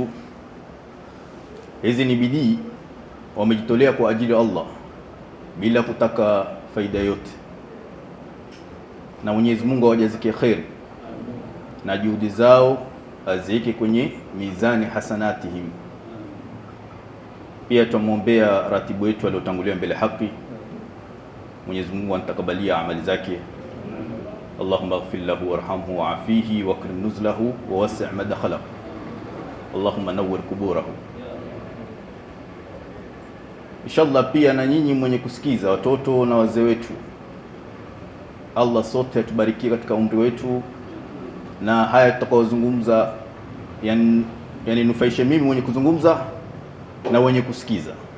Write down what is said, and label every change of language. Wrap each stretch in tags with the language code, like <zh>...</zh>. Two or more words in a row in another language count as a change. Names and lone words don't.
<sw>Hizi ni bidii wamejitolea kwa ajili ya Allah bila kutaka faida yote, na Mwenyezi Mungu awajazikie khair na juhudi zao aziweke kwenye mizani hasanatihim. Pia tumuombea ratibu wetu aliyotangulia mbele haki, Mwenyezi Mungu antakabalia amali zake.</sw> <ar>اللهم اغفر له وارحمه وعافه وأكرم نزله ووسع مدخله. اللهم نور قبره.</ar> <sw>Inshallah pia na nyinyi mwenye kusikiza, watoto na wazee wetu, Allah sote atubarikie katika umri wetu, na haya tutakayozungumza yani nufaishe mimi mwenye kuzungumza na wenye kusikiza.</sw>